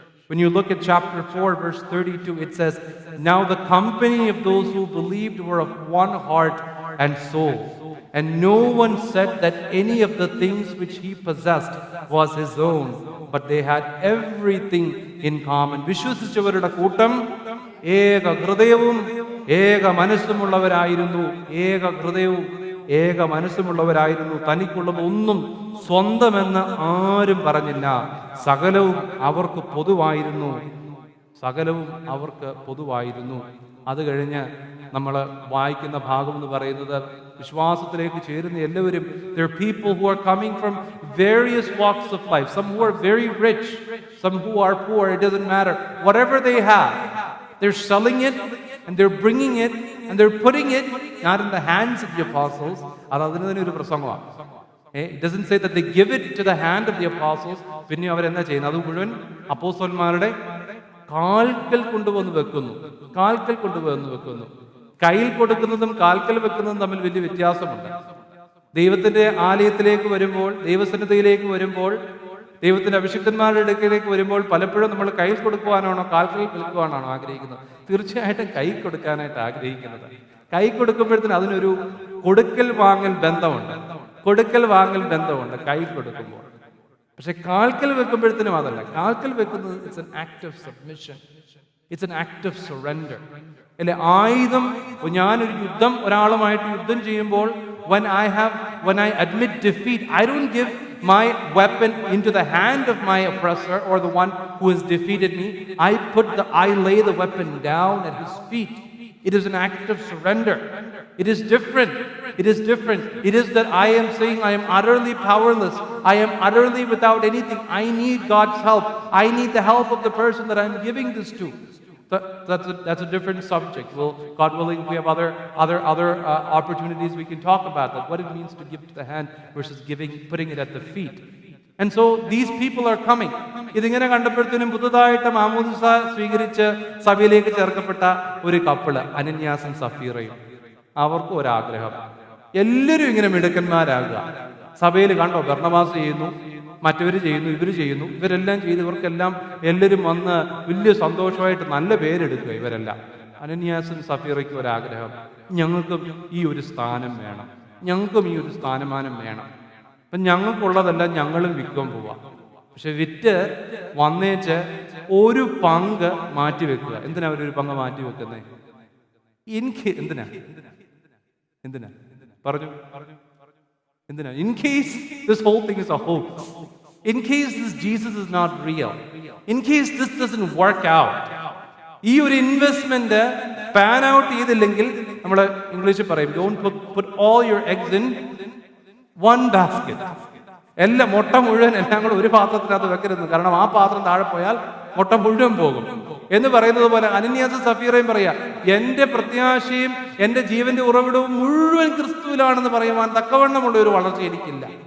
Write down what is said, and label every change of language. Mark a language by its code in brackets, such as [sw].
[en] When you look at chapter 4, verse 32, it says, "Now the company of those who believed were of one heart and soul. And no one said that any of the things which he possessed was his own, but they had everything in common. [ml] വിശ്വസിച്ചവരുടെ കൂട്ടം ഏക ഹൃദയവും ഏക മനസ്സുമുള്ളവരായിരുന്നു. ഏക ഹൃദയവും ഏക മനസ്സുമുള്ളവരായിരുന്നു. തനിക്കുള്ളത് ഒന്നും സ്വന്തമെന്ന് ആരും പറഞ്ഞില്ല. സകലവും അവർക്ക് പൊതുവായിരുന്നു. സകലവും അവർക്ക് പൊതുവായിരുന്നു. അത് കഴിഞ്ഞ് നമ്മൾ വായിക്കുന്ന ഭാഗം എന്ന് പറയുന്നത് വിശ്വാസത്തിലേക്ക് ചേരുന്ന എല്ലാവരും, [en] there are people who are coming from various walks of life, some who are very rich, some who are poor, it doesn't matter. Whatever they have, they're selling it and they're bringing it and they're putting it not in the hands of the apostles. [ml] അതിന് തന്നെ ഒരു പ്രസംഗമാണ്. [en] It doesn't say that they give it to the hand of the apostles. [ml] പിന്നെ അവരെന്താ ചെയ്യുന്നത്? അത് മുഴുവൻ അപ്പോസ്തലന്മാരുടെ കാൽക്കൽ കൊണ്ടുവന്ന് വെക്കുന്നു. കാൽക്കൽ കൊണ്ടുവന്ന് വെക്കുന്നു. കയ്യിൽ കൊടുക്കുന്നതും കാൽക്കൽ വെക്കുന്നതും തമ്മിൽ വലിയ വ്യത്യാസമുണ്ട്. ദൈവത്തിന്റെ ആലയത്തിലേക്ക് വരുമ്പോൾ, ദൈവസന്നിധിയിലേക്ക് വരുമ്പോൾ, ദൈവത്തിന്റെ അഭിഷിക്തന്മാരുടെ അടുക്കിലേക്ക് വരുമ്പോൾ പലപ്പോഴും നമ്മൾ കയ്യിൽ കൊടുക്കുവാനാണോ കാൽക്കൽ വെക്കുവാനാണോ ആഗ്രഹിക്കുന്നത്? തീർച്ചയായിട്ടും കൈ കൊടുക്കാനായിട്ട് ആഗ്രഹിക്കുന്നത്. കൈ കൊടുക്കുമ്പോഴത്തേന് അതിനൊരു കൊടുക്കൽ വാങ്ങൽ ബന്ധമുണ്ട്. കൊടുക്കൽ വാങ്ങൽ ബന്ധമുണ്ട് കൈ കൊടുക്കുമ്പോൾ. പക്ഷെ കാൽക്കൽ വെക്കുമ്പോഴത്തേനും അതല്ല. കാൽക്കൽ വെക്കുന്നത് [en] It's an act of submission, it's an act of surrender. [ml] അല്ലെ, ആയുധം, ഞാനൊരു യുദ്ധം ഒരാളുമായിട്ട് യുദ്ധം ചെയ്യുമ്പോൾ [en] when I admit defeat, I don't give my weapon into the hand of my oppressor or the one who has defeated me. I lay the weapon down at his feet. It is an act of surrender. It is different. It is different. It is that I am saying I am utterly powerless. I am utterly without anything. I need God's help. I need the help of the person that I am giving this to. That's a different subject. Well, God willing, we have other opportunities we can talk about that. What it means to give to the hand versus putting it at the feet. And so these people are coming. [ml] ഇതിങ്ങനെ കണ്ടപ്പോഴത്തേനും പുതുതായിട്ട് മാമോദിസ സ്വീകരിച്ച് സഭയിലേക്ക് ചേർക്കപ്പെട്ട ഒരു couple, അനന്യാസും സഫീറയും. അവർക്കും ഒരാഗ്രഹം, എല്ലാവരും ഇങ്ങനെ മിടുക്കന്മാരാകുക. സഭയിൽ കണ്ടോ, ബർണബാസ് ചെയ്യുന്നു, മറ്റവർ ചെയ്യുന്നു, ഇവർ ചെയ്യുന്നു, ഇവരെല്ലാം ചെയ്ത് ഇവർക്കെല്ലാം എല്ലാവരും വന്ന് വലിയ സന്തോഷമായിട്ട് നല്ല പേരെടുക്കുക ഇവരെല്ലാം. അനന്യാസും സഫീറയ്ക്കും ഒരാഗ്രഹം, ഞങ്ങൾക്കും ഈ ഒരു സ്ഥാനം വേണം, ഞങ്ങൾക്കും ഈ ഒരു സ്ഥാനമാനം വേണം. അപ്പം ഞങ്ങൾക്കുള്ളതെല്ലാം ഞങ്ങളും വിൽക്കാൻ പോവാം. പക്ഷെ വിറ്റ് വന്നേച്ച് ഒരു പങ്ക് മാറ്റി വെക്കുക. എന്തിനാ അവരൊരു പങ്ക് മാറ്റി വെക്കുന്നത്? എന്തിനാ പറഞ്ഞു? എന്തിനാ? [en] In case this whole thing is a hoax, in case this Jesus is not real, in case this doesn't work out, [ml] ഈ ഒരു ഇൻവെസ്റ്റ്മെന്റ് പാൻ ഔട്ട് ചെയ്തില്ലെങ്കിൽ, നമ്മൾ ഇംഗ്ലീഷിൽ പറയും [en] don't put all your eggs in one basket. [ml] എല്ലാം മുട്ട മുഴുവൻ എല്ലാം കൂടെ ഒരു പാത്രത്തിനകത്ത് വെക്കരുത്. കാരണം ആ പാത്രം താഴെ പോയാൽ മുട്ട മുഴുവൻ പോകും എന്ന് പറയുന്നത് പോലെ അനന്യാസും സഫീറയും പറയാ, എന്റെ പ്രത്യാശയും എന്റെ ജീവന്റെ ഉറവിടവും മുഴുവൻ ക്രിസ്തുവിലാണെന്ന് പറയുവാൻ തക്കവണ്ണമുള്ള ഒരു വളർച്ച എനിക്കില്ല.